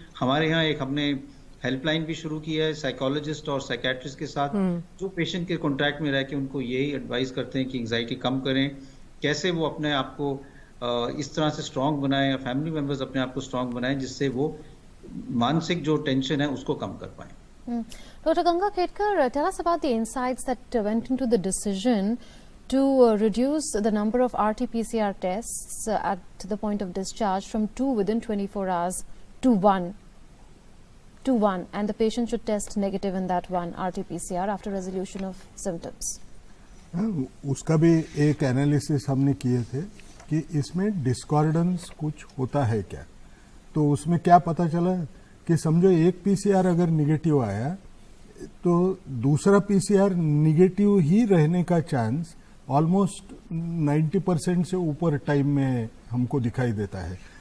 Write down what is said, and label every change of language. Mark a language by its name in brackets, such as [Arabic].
[Hindi] हमारे यहाँ हमने हेल्पलाइन भी शुरू की है साइकोलॉजिस्ट और साइकेट्रिस्ट के साथ, जो पेशेंट के कॉन्टैक्ट में रह के उनको यही एडवाइस करते हैं कि एंजाइटी कम करें, कैसे वो अपने आप को इस तरह से स्ट्रांग बनाएं या फैमिली मेंबर्स अपने आप को स्ट्रांग बनाएं, जिससे वो मानसिक जो टेंशन है उसको कम कर पाएं। [English] Dr. Ganga Khetkar, tell us about the insights that went into the decision to reduce the number of RT-PCR tests at the point of discharge from 2 within 24 hours to 1, and the patient should test negative in that 1 RT-PCR after resolution of symptoms. [Hindi] उसका भी एक analysis हमने किए थे कि इसमें डिस्कॉर्डेंस कुछ होता है क्या। तो उसमें क्या पता चला कि समझो एक पीसीआर अगर निगेटिव आया तो दूसरा पीसीआर निगेटिव ही रहने का चांस ऑलमोस्ट 90% से ऊपर टाइम में हमको दिखाई देता है।